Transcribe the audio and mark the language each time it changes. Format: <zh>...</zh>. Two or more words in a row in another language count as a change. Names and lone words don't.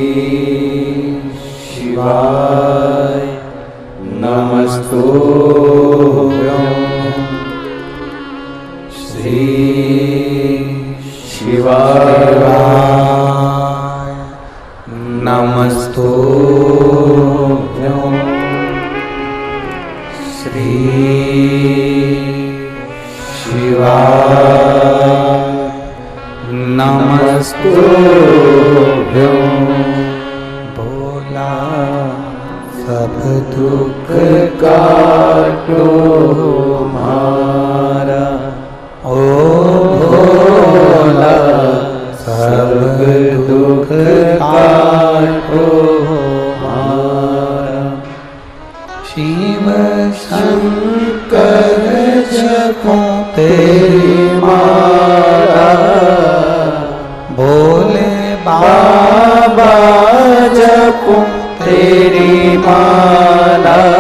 <sa>शिवाय नमस्तुभ्यं श्री शिवाय नमस्तुभ्यं श्री शिवाय नमस्तुभ्यं</sa> <raj>भोला सब दुख काटो मारा ओ भोला सब दुख काटो मारा शिव शंकर जपो तेरी माला भोले बाबा जपो तेरी माला</raj>